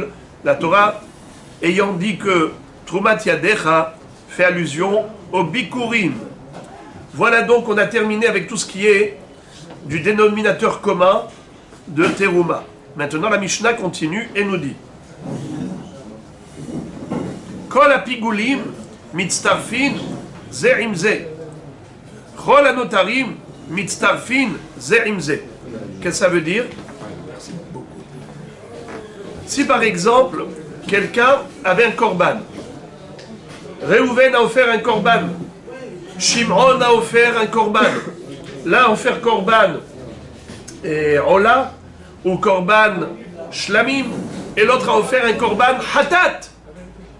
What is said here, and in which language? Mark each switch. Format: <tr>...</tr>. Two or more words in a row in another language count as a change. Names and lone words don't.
<fr>La Torah ayant dit que</fr> <he>תרומת ידך</he> <fr>fait allusion au bikurim. Voilà donc, on a terminé avec tout ce qui est du dénominateur commun de terouma. Maintenant, la Mishnah continue et nous dit</fr> <he>כל הפיגולים מצטרפין זה עם זה. כל הנותרים מצטרפין זה עם זה.</he> <fr>Qu'est-ce que ça veut dire? Si par exemple, quelqu'un avait un korban, Réhouven a offert un korban, Shimon a offert un korban, l'un a offert korban et Ola, ou</fr> <he>קרבן שלמים,</he> <fr>et l'autre a offert un</fr> <he>קרבן חטאת.</he>